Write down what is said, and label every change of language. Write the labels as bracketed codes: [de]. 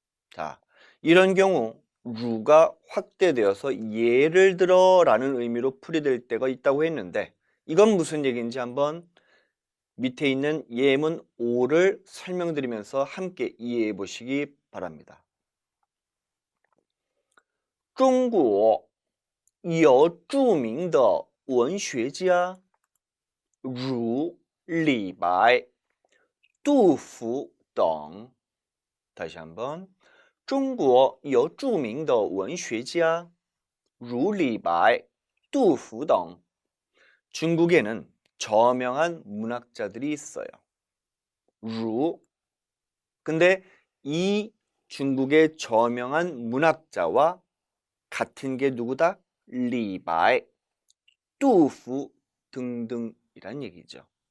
[ko] 자, 이런 경우 루가 확대되어서 예를 들어 라는 의미로 풀이될 때가 있다고 했는데 이건 무슨 얘기인지 한번 밑에 있는 예문 5를 설명드리면서 함께 이해해 보시기 바랍니다. [zh] 中国有著名的文学家如李白、杜甫等. [ko] 다시 한번. [zh] 中国有著名的文学家如李白、杜甫等. [ko] 중국에는 저명한 문학자들이 있어요. 루. 근데 이 중국의 저명한 문학자와 같은 게 누구다? 리바이, 뚜후 등등이란 얘기죠.